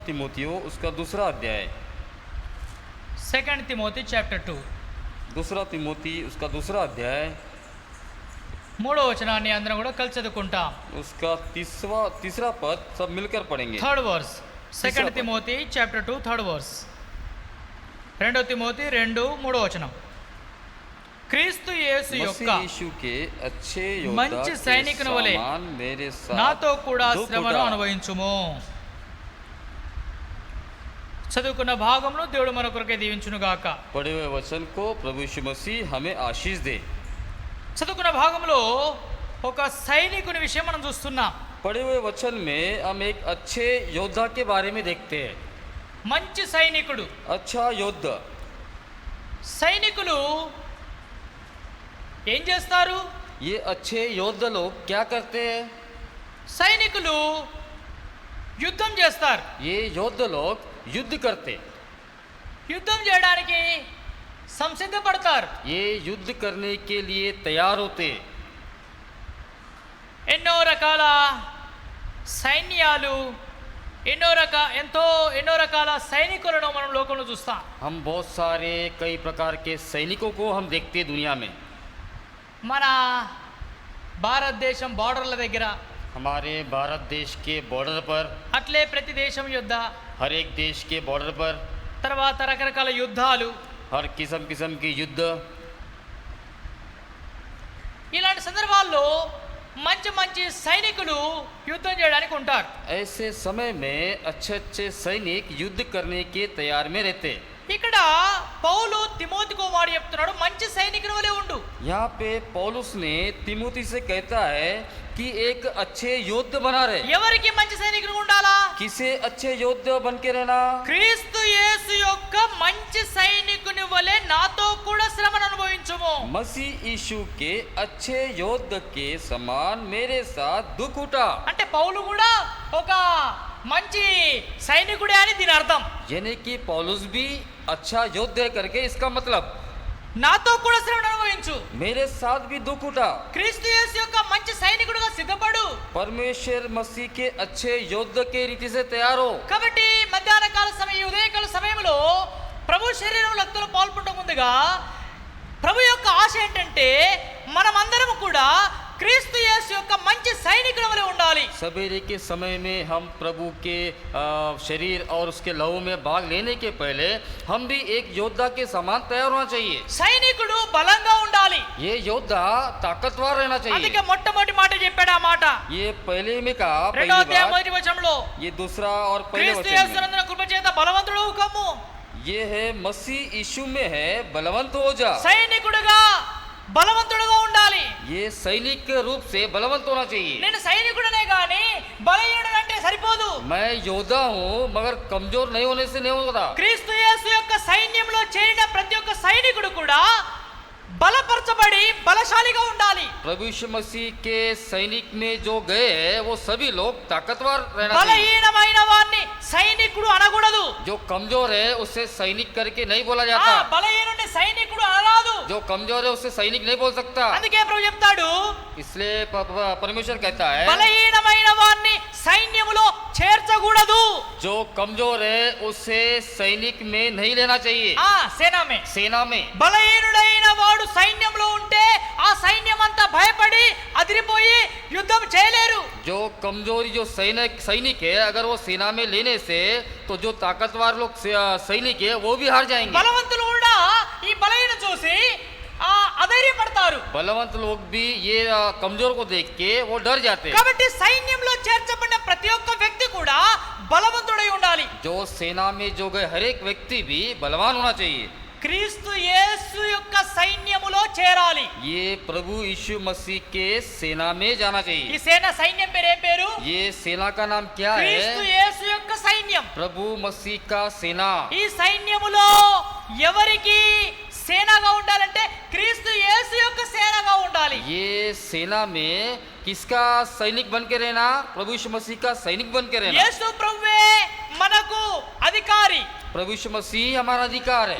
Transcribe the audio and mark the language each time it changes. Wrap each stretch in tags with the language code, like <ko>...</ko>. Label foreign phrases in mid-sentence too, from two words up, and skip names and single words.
<hi>तिमोथियो उसका दूसरा अध्याय।</hi> <en>2 Timothy chapter 2</en> <hi>दूसरा तिमोथी उसका दूसरा अध्याय,</hi> <te>మూడో వచనాన్ని అందరం కూడా కలిసి చదువుకుంటాం.</te> <hi>उसका तीसरा पद सब मिलकर पढ़ेंगे।</hi> <en>third verse.</en> <hi>तीसरा 2 पद।</hi> <en>Timothy chapter 2 third verse.</en> <te>2 తిమోతి 2 మూడో వచనం. క్రీస్తు యేసు యొక్క</te> <hi>मसीह यीशु के अच्छे योद्धा</hi> <te>మంచి</te> <hi>के</hi> <te>సైనికుని వలె</te> <hi>समान मेरे साथ</hi> <te>నాతో కూడా</te> <hi>दुख</hi> <te>శ్రమను</te> <hi>उठा।</hi> <te>అనుభవించుము. చదువుకున్న భాగంలో దేవుడు మన కొరకే దీవించును గాక.</te> <hi>पढ़े हुए वचन को प्रभु यीशु मसीह हमें आशीष दे।</hi> <te>చదువుకున్న భాగంలో ఒక సైనికుని విషయం మనం చూస్తున్నాం.</te> <hi>पढ़े हुए वचन में हम एक अच्छे योद्धा के बारे में देखते हैं।</hi> <te>మంచి సైనికుడు.</te> <hi>अच्छा योद्धा।</hi> <te>సైనికులు ఏం చేస్తారు?</te> <hi>ये अच्छे योद्धा लोग क्या करते हैं?</hi> <te>సైనికులు యుద్ధం చేస్తారు.</te> <hi>ये योद्धा लोग युद्ध करते,</hi> <te>యుద్ధం చేయడానికి సంసిద్ధపడతారు.</te> <hi>ये युद्ध करने के लिए तैयार होते।</hi> <te>ఎన్నో రకాల సైన్యాలు, ఎన్నో రకాల సైనికులను మనం లోకంలో చూస్తాం.</te> <hi>हम बहुत सारे कई प्रकार के सैनिकों को हम देखते हैं दुनिया में।</hi> <te>మన భారతదేశం బార్డర్ల దగ్గర,</te> <hi>हमारे भारत देश के बॉर्डर पर,</hi> <te>అట్లే ప్రతి దేశం యుద్ధ,</te> <hi>हर एक देश के बॉर्डर पर</hi> <te>తర్వాత రకరకాల యుద్ధాలు,</te> <hi>हर किस्म किस्म की युद्ध।</hi> <te>ఇలాంటి సందర్భాల్లో మంచి మంచి సైనికులు యుద్ధం చేయడానికి ఉంటారు.</te> <hi>ऐसे समय में अच्छे अच्छे सैनिक युद्ध करने के तैयार में रहते।</hi> <te>ఇక్కడ పౌలు తిమోతికో వాడు చెప్తున్నాడు, మంచి సైనికుని వలె ఉండు.</te> <hi>यहाँ पे पौलुस ने तिमोथी से कहता है कि एक अच्छे योद्धा बना रहे।</hi> <te>ఎవరికి మంచి సైనికుడు ఉండాలా?</te> <hi>किसे अच्छे योद्धा बन के रहना?</hi> <te>క్రీస్తు యేసు యొక్క మంచి సైనికుని వలె నాతో కూడా శ్రమను అనుభవించుము.</te> <hi>मसीह यीशु के अच्छे योद्धा के समान मेरे साथ दुख उठा।</hi> <te>అంటే పౌలు కూడా ఒక మంచి సైనికుడే అని దీని అర్థం.</te> <hi>यानी कि पौलुस भी अच्छा योद्धा करके इसका मतलब</hi> <te>నాతో కూడా శ్రమను అనుభవించు.</te> <hi>मेरे साथ भी दुख उठा।</hi> <te>క్రీస్తు యేసు యొక్క మంచి సైనికుడుగా సిద్ధపడు.</te> <hi>परमेश्वर मसीह के अच्छे योद्धा के रीति से तैयार हो।</hi> <te>కాబట్టి మధ్యాహ్న కాల సమయం, ఉదయకాల సమయంలో ప్రభు శరీరం రక్తంలో పాల్పడటం ముందుగా ప్రభు యొక్క ఆశ ఏంటంటే మనమందరం కూడా క్రీస్తు యేసు యొక్క మంచి సైనికుల వలె ఉండాలి.</te> <hi>सवेरे के समय में हम प्रभु के शरीर और उसके लहू में भाग लेने के पहले हम भी एक योद्धा के समान तैयार होना चाहिए।</hi> <te>సైనికుడు బలంగా ఉండాలి.</te> <hi>ये योद्धा ताकतवर रहना चाहिए।</hi> <te>అందుకే మొట్టమొదటి మాట చెప్పాడు. ఆ మాట</te> <hi>ये पहले में कहा,</hi> <te>రెండో</te> <hi>पहली</hi> <te>అధ్యాయం</te> <hi>बात,</hi> <te>మొదటి వచనంలో</te> <hi>ये दूसरा और पहले</hi> <te>క్రీస్తు</te> <hi>वचन में,</hi> <te>యేసునందున కృప చేత బలవంతుడు కమ్ము.</te> <hi>ये है मसीह यीशु में है बलवंत हो जा।</hi> <te>సైనికుడుగా బలవంతుడుగా ఉండాలి.</te> <hi>ये सैनिक के रूप से बलवंत होना चाहिए।</hi> <te>నేను సైనికుడనే గాని బలహీనుడు అంటే సరిపోదు.</te> <hi>मैं योद्धा हूँ मगर कमजोर नहीं होने से नहीं होता।</hi> <te>క్రీస్తు యేసు యొక్క సైన్యంలో చేరిన ప్రతి ఒక్క సైనికుడు కూడా బలపరచబడి బలశాలిగా ఉండాలి.</te> <hi>प्रभु यीशु मसीह के सैनिक में जो गए हैं वो सभी लोग ताकतवर रहना चाहिए।</hi> <te>బలహీనమైన వారిని సైనికుడు అనకూడదు.</te> <hi>जो कमजोर है उसे सैनिक करके नहीं बोला</hi> <te>ఆ</te> <hi>जाता।</hi> <te>బలహీనుడిని సైనికుడు అనరాదు.</te> <hi>जो कमजोर है उसे सैनिक नहीं बोल सकता।</hi> <te>అందుకే ప్రభు చెప్తాడు,</te> <hi>इसलिए परमेश्वर कहता है</hi> <te>బలహీనమైన వారిని సైన్యములో చేర్చకూడదు.</te> <hi>जो कमजोर है उसे सैनिक में नहीं लेना चाहिए, सेना में. सेना में।</hi> <te>బలహీనుడైన వాడు సైన్యంలో ఉంటే ఆ సైన్యం అంతా భయపడి అదిరిపోయి యుద్ధం చేయలేరు.</te> <hi>जो कमजोरी जो सैनिक है अगर वो सेना में लेने से तो जो ताकतवर लोग सैनिक है वो भी हार जाएंगे।</hi> <te>బలవంతులు కూడా ఈ బలహీన చూసి అధైర్యపడతారు.</te> <hi>बलवंत लोग भी ये कमजोर को देख के वो डर जाते हैं।</hi> <te>కాబట్టి సైన్యంలో చేర్చబడిన ప్రతి ఒక్క వ్యక్తి కూడా బలవంతుడై ఉండాలి.</te> <hi>जो सेना में जो गए हर एक व्यक्ति भी बलवान होना चाहिए।</hi> <te>క్రీస్తు యేసు యొక్క సైన్యములో చేరాలి.</te> <hi>ये प्रभु यीशु मसीह के सेना में जाना</hi> <te>ఈ</te> <hi>चाहिए।</hi> <te>సైన్యం పేరు ఏం పేరు?</te> <hi>ये सेना का नाम क्या</hi> <te>క్రీస్తు</te> <hi>है?</hi> <te>యేసు యొక్క సైన్యం.</te> <hi>प्रभु मसीह का सेना।</hi> <te>ఈ సైన్యములో ఎవరికి సేనగా ఉండాలంటే క్రీస్తు యేసు యొక్క సేనగా ఉండాలి.</te> <hi>ये सेना में किसका सैनिक बन के रहना? प्रभु यीशु मसीह का सैनिक बन के रहना।</hi> <te>యేసు ప్రభువే మనకు అధికారి.</te> <hi>प्रभु यीशु मसीह हमारा अधिकार है।</hi>